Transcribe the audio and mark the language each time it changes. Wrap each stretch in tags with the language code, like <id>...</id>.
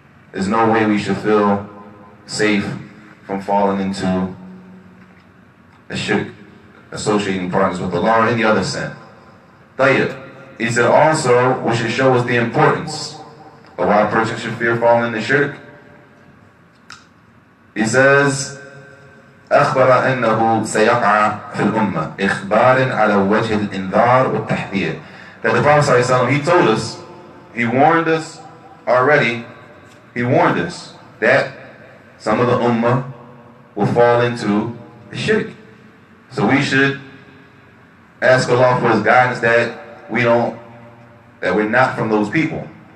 <en>There's no way we should feel safe from falling into a shirk, associating partners with Allah or any other sin. Tayyib. He said also, we should show us the importance of why a person should fear falling into shirk. He says,</en> <ar>أخبر أنه سيقع في الأمة إخبار على وجه الإنذار والتحذير.</ar> <en>That the Prophet ﷺ, he told us, he warned us already, he warned us that some of the ummah will fall into the shirk. So we should ask Allah for his guidance that we're not from those people.</en>